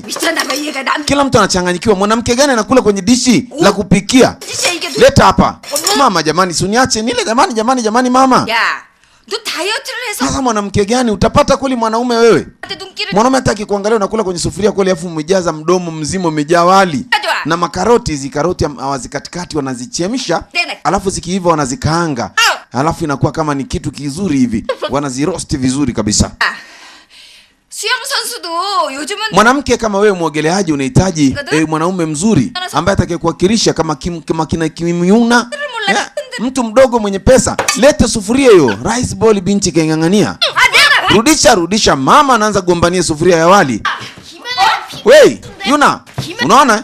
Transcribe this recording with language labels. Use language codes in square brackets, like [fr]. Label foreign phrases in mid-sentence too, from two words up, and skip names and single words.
[sw] Kila mtu anachanganyikiwa. Mwanamke gani anakula kwenye dishi la kupikia? Leta hapa. Mama jamani, suniache nile jamani mama. [ko] 너 다이어트를 해서 [sw] Sasa mwanamke gani utapata kweli mwanaume wewe? Mwanaume hataki kuangalia unakula kwenye sufuria kweli afu umejaza mdomo mzima umejaa wali. Na makaroti, hizi karoti hawazikatikati wanazichemsha, alafu zikiiva wanazikaanga. Alafu inakuwa kama ni kitu kizuri hivi. Wanaziroast vizuri kabisa. [ko] 수영 선수도 요즘은 [sw] Mwanamke kama wewe muogeleaji unahitaji mwanaume mzuri ambaye atakayekuwakilisha kama kina Kimyuna. Mtu mdogo mwenye pesa. Leta sufuria hiyo. [en] Rice bowl [sw] binti kaingangania. Rudisha mama anaanza kugombania sufuria ya wali. Wey, Yuna, unaona?